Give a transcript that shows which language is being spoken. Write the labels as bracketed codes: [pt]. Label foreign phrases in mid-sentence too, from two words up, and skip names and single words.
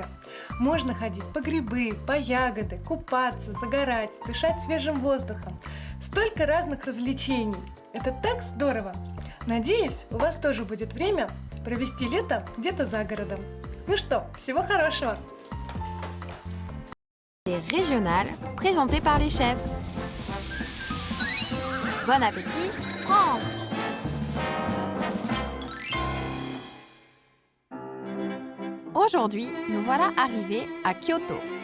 [ru] Можно ходить по грибы, по ягоды, купаться, загорать, дышать свежим воздухом. Столько разных развлечений. Это так здорово. Надеюсь, у вас тоже будет время провести лето где-то за городом. Ну что, всего хорошего! [fr] Régionales présentées par les chefs. Bon appétit, France! Aujourd'hui, nous voilà arrivés à Kyoto.